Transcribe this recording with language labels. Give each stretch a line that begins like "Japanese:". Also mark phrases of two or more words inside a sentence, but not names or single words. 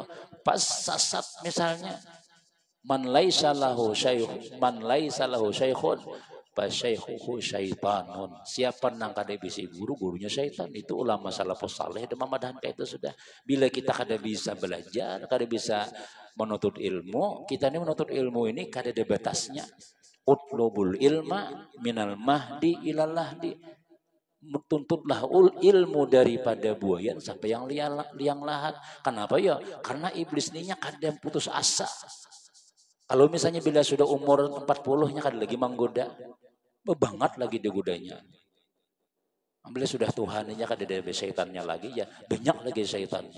Banjar: Pas sasat misalnya,
Arabic: من ليس له شيخ فشيخه شيطان.
Banjar: Siapa nang kada bisa guru, gurunya syaitan. Itu ulama salafus saleh dan memadahan kayak itu sudah. Bila kita kada bisa belajar, kada bisa menuntut ilmu, kita ini menuntut ilmu ini kada ada batasnya.
Arabic: اطلبوا العلم من المهد إلى اللحد.
Banjar: Tuntutlah ilmu daripada buayan sampai yang liang lahat. Kenapa ya? Karena iblis ini kada putus asa. Kalau misalnya bila sudah umur 40-nya kada lagi menggoda. Banget lagi digodanya. Bila sudah Tuhannya kada ada syaitannya lagi ya banyak lagi syaitannya.